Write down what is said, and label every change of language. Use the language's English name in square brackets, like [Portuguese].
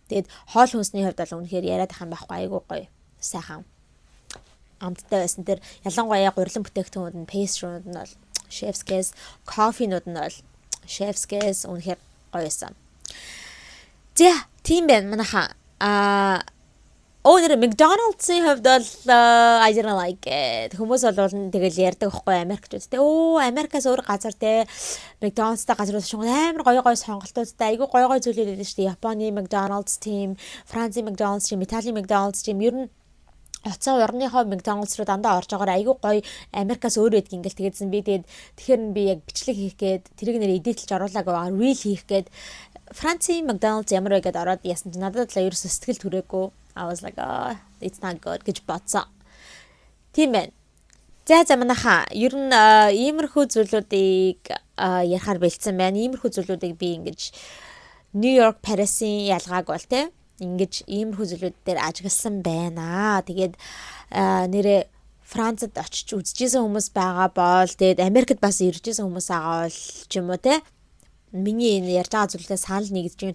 [Mongolian] Тэгээд хоол хүнсний хувьд бол үнэхээр яриад ах юм байхгүй айгүй гоё сайхан амттай байсан. Тэр ялангуяа гурилан бүтээгдэхүүнүүд нь pastry-нууд нь бол chef's kiss, coffee-нууд нь бол chef's kiss үнэхээр гоё байсан. За, тийм байна манайха. Нэр McDonald's-ийн хувьд бол [English] I didn't like it. [Mongolian] Хүмүүс бол тэгэл ярьдаг байхгүй Америкчууд те. Америкаас өөр газар те. McDonald's-тай газрууд шиг амар гоё сонголтуудтай айгүй гоё зүйлүүд байдаг шүү дээ. Японы McDonald's team, Францын McDonald's team, Италийн McDonald's team ер нь оцоо орныхоо McDonald's руу дандаа орж байгаагаар айгүй гоё Америкаас өөр байдаг ингээл тэгээдсэн би тэгэхээр би яг бичлэг хийх гээд тэрийг нэр эдитэлж оруулаагүй reel хийх гээд Францын McDonald's ямар вэ гэдээ ороод яасан чи надад л ерөөсө сэтгэл түрээгүй. [English] I was like it's not good [Mongolian] гэж бодсон. Тийм байна. За манайха ер нь иймэрхүү зүйлүүдийг ярихаар бэлдсэн байна. Иймэрхүү зүйлүүдийг би ингэж Нью-Йорк, Парисын ялгааг бол те ингэж иймэрхүү зүйлүүд дээр ажигласан байна. Тэгээд нэрээ Францад очиж үзчихсэн хүмүүс байгаа бол тэгээд Америкт бас иржсэн хүмүүс байгаа бол ч юм уу те миний энэ ярьж байгаа зүйлээ санал нэгдэж юм.